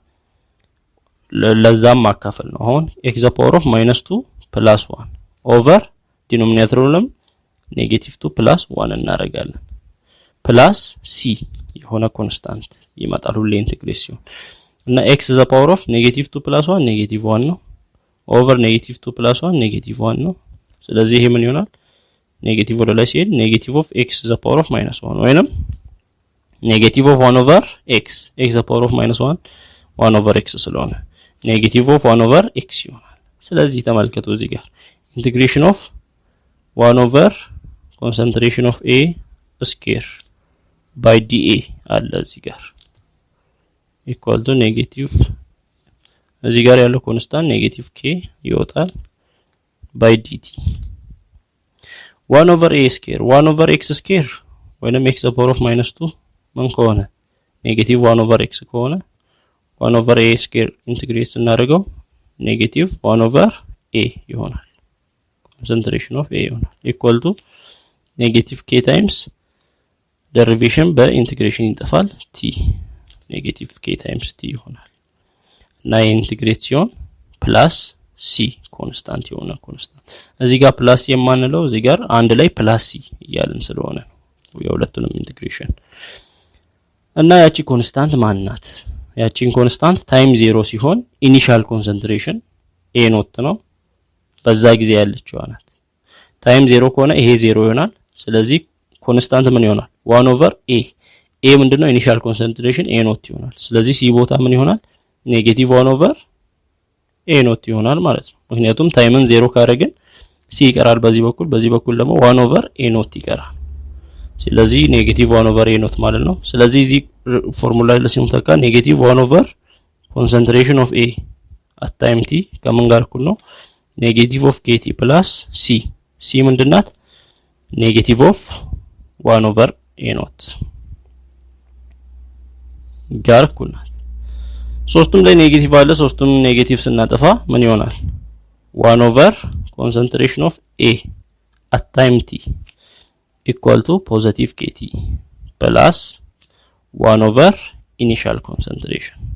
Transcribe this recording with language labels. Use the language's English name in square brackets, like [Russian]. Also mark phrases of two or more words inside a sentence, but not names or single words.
[Amharic] ለዛም ማካፈል ነው አሁን [English] x the power of -2 plus 1 over denominator -2 plus 1 [Amharic] እናደርጋለን [English] plus c [Amharic] የሆነ ኮንስታንት ይመጣል ሁሌ ኢንቲግሬሽን እና [English] x the power of -2 plus 1 -1 [Amharic] ነው [English] over -2 plus 1 -1 [Amharic] ነው ስለዚህ ይሄ ምን ይሆናል ኔጌቲቭ ወደ ላይ ሲሄድ [English] negative of x the power of -1 [Amharic] ወይንም [English] negative of 1 over x the power of -1 1 over x [Amharic] ስለሆነ [English] negative of 1 over x [Amharic] ይሆናል ስለዚህ ተመልከቱ እዚህ ጋር [English] integration of 1 over concentration of A square by dA [Amharic] አለ እዚህ ጋር [English] equal to negative [Amharic] እዚህ ጋር ያለው ኮንስታንት [English] negative k [Amharic] ይወጣል [English] by dt 1 over A square 1 over x square [Amharic] ወይንም [English] x to the power of -2 [Amharic] ምን ከሆነ [English] negative 1 over x [Amharic] ከሆነ [English] 1 over A square [Amharic] ኢንተግሬት ስናደርገው [English] negative 1 over A [Amharic] ይሆናል concentration [English] of A [Amharic] ይሆናል equal to [English] negative k times derivation [Amharic] በኢንተግሬሽን ይጠፋል [English] t negative k times t [Amharic] ይሆናል እና ኢንተግሬት ሲሆን [English] plus c constant [Amharic] ይሆናል ኮንስታንት እዚህ ጋር [English] plus c [Amharic] የማንለው እዚህ ጋር አንድ ላይ [English] plus c [Amharic] እያልን ስለሆነ የሁለቱንም ኢንተግሬሽን እና ያቺ ኮንስታንት ማንናት ያቺን ኮንስታንት ታይም 0 ሲሆን [English] initial concentration a not [Amharic] ነው በዛ ጊዜ ያለችው ናት ታይም 0 ከሆነ ይሄ 0 ይሆናል ስለዚህ ኮንስታንት ምን ይሆናል [English] 1 over a a [Amharic] ምንድነው [English] initial concentration a not [Amharic] ይሆናል ስለዚህ c ቦታ ምን ይሆናል [English] negative 1 over a not [Amharic] ይሆናል ማለት ነው ምክንያቱም ታይምን 0 ካረግን c ይቀራል በዚህ በኩል ደግሞ [English] 1 over a not [Amharic] ይቀራል ስለዚህ [English] negative 1 over a not [Amharic] ማለት ነው ስለዚህ እዚህ ፎርሙላ ላይ ሲምተካ [English] negative 1 over concentration of a at time t [Amharic] ከምን ጋር እኩል ነው [English] negative of kt plus c c [Amharic] ምንድናት [English] negative of 1 over a not [Amharic] ጋር እኩል ናት ሶስቱም ላይ ኔጌቲቭ አለ ሶስቱም ኔጌቲቭ ስናጠፋ ምን ይሆናል [English] 1 over concentration of A at time t equal to positive kt plus 1 over initial concentration